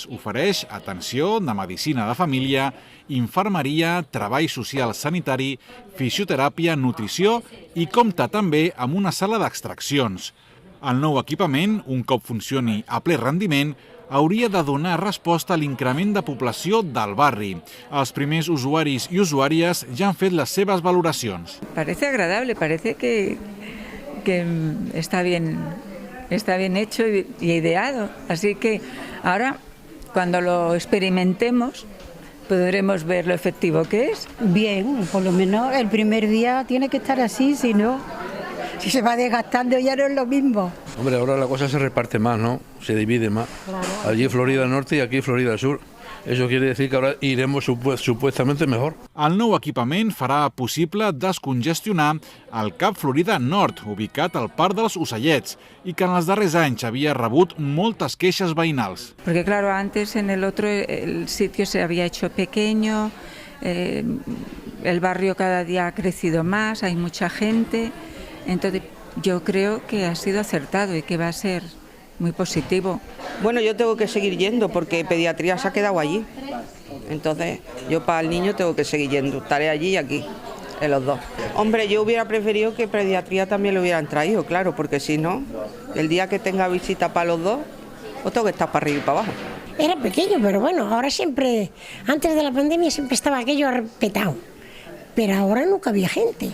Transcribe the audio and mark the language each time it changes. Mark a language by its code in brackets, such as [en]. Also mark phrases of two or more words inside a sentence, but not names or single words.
[ca] Ofereix atenció de medicina de família, infermeria, treball social sanitari, fisioteràpia, nutrició i compta també amb una sala d'extraccions. El nou equipament, un cop funcioni a ple rendiment, hauria de donar resposta a l'increment de població del barri. Els primers usuaris i usuàries ja han fet les seves valoracions. [es] Parece agradable, parece que está bien hecho y ideado. Así que ahora, cuando lo experimentemos, podremos ver lo efectivo que es. Bien, por lo menos el primer día tiene que estar así, si no, si se va desgastando ya no es lo mismo. Hombre, ahora la cosa se reparte más, ¿no? Se divide más. Claro. Allí Florida Norte y aquí Florida Sur. Eso quiere decir que ahora iremos supuestamente mejor. [ca] El nou equipament farà possible descongestionar el CAP Florida Nord, ubicat al Parc dels Ocellets, i que en els darrers anys havia rebut moltes queixes veïnals. [es] Porque claro, antes en el otro el sitio se había hecho pequeño, el barrio cada día ha crecido más, hay mucha gente, entonces yo creo que ha sido acertado y que va a ser muy positivo. Bueno, yo tengo que seguir yendo porque pediatría se ha quedado allí. Entonces, yo para el niño tengo que seguir yendo. Estaré allí y aquí, en los dos. Hombre, yo hubiera preferido que pediatría también lo hubieran traído, claro, porque si no, el día que tenga visita para los dos, pues tengo que estar para arriba y para abajo. Era pequeño, pero bueno, ahora siempre, antes de la pandemia siempre estaba aquello petado. Pero ahora nunca había gente.